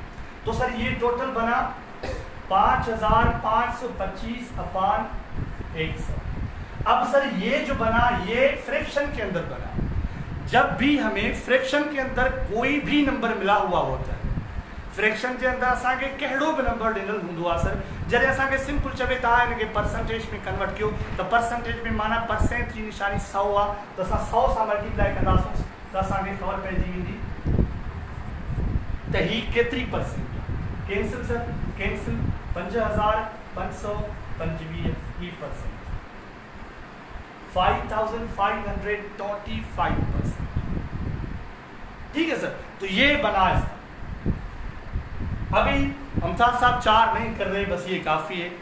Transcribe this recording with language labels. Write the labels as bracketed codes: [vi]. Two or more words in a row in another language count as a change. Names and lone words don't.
[hi] तो सर ये टोटल बना 5525/100। अब सर ये जो बना ये फ्रैक्शन के अंदर बना। जब भी हमें फ्रैक्शन के अंदर कोई भी नंबर मिला हुआ होता है, [sd] फ्रैक्शन के अंदर असांखे कहिड़ो भी नंबर ॾिनल हूंदो आहे सर, जॾहिं असांखे सिंपल चवे था इनके परसेंटेज में कन्वर्ट कयो तो परसेंटेज में माना परसेंट की निशानी 100 आहे, तो असां 100 सां मल्टीप्लाई कंदासीं तो असांखे ख़बर पइजी वेंदी त ही केतिरी परसेंट। [hi] कैंसिल सर, कैंसिल 5525% 5525%, ठीक है सर। तो ये बना है। अभी हमसाद साहब 4 नहीं कर रहे, बस ये काफी है।